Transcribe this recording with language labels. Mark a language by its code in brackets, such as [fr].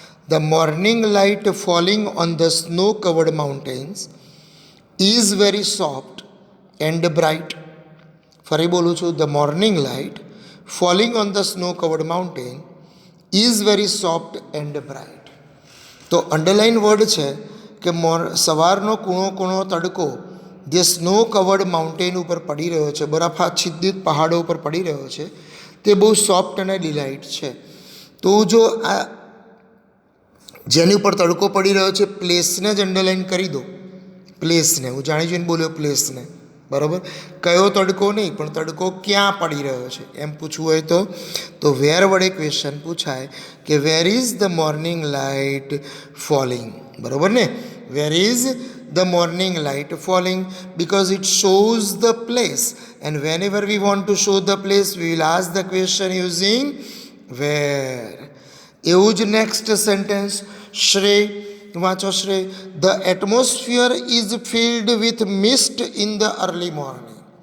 [en] The morning light falling on the snow-covered mountains is very soft and bright. [gu] ફરી બોલું છું. [en] The morning light falling on the snow-covered mountain is very soft and bright. [gu] તો underline word છે કે સવારનો કૂણો કૂણો તડકો જે [en] snow covered mountain [gu] ઉપર પડી રહ્યો છે, બરફાચ્છિદિત પહાડો ઉપર પડી રહ્યો છે, તે બહુ સોફ્ટ અને ડિલાઇટ છે. તો જો આ જેની ઉપર તડકો પડી રહ્યો છે પ્લેસને જ અંડરલાઇન કરી દો. પ્લેસને હું જાણી જોઈને બોલ્યો, પ્લેસને, બરાબર. કયો તડકો નહીં, પણ તડકો ક્યાં પડી રહ્યો છે એમ પૂછવું હોય તો વેર વડે ક્વેશ્ચન પૂછાય કે [en] where is the morning light falling, [gu] બરાબર ને. [en] Where is the morning light falling, because it shows the place, and whenever we want to show the place we will ask the question using where. [gu] એવું જ next sentence શ્રેય વાંચો. [en] Shrey, the atmosphere is filled with mist in the early morning.